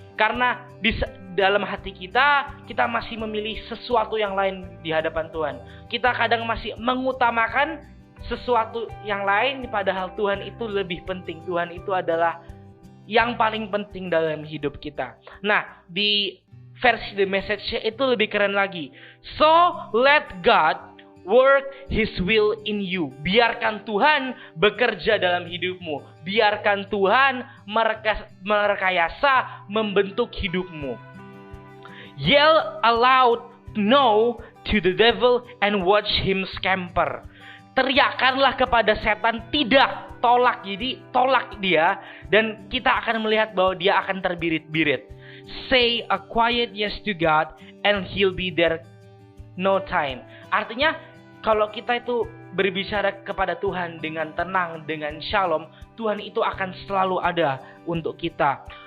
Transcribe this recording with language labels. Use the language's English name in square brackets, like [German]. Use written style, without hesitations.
[Indonesian] Karena di dalam hati kita masih memilih sesuatu yang lain di hadapan Tuhan. Kita kadang masih mengutamakan sesuatu yang lain, padahal Tuhan itu lebih penting. Tuhan itu adalah yang paling penting dalam hidup kita. Nah, di versi The Message itu lebih keren lagi. [English] So, let God work His will in you. [Indonesian] Biarkan Tuhan bekerja dalam hidupmu. Biarkan Tuhan merekayasa, membentuk hidupmu. [English] Yell aloud no to the devil and watch him scamper. [Indonesian] Teriakanlah kepada setan tidak, tolak. Jadi tolak dia, dan kita akan melihat bahwa dia akan terbirit-birit. [English] Say a quiet yes to God and He'll be there no time. [Indonesian] Artinya kalau kita itu berbicara kepada Tuhan dengan tenang, dengan shalom, Tuhan itu akan selalu ada untuk kita.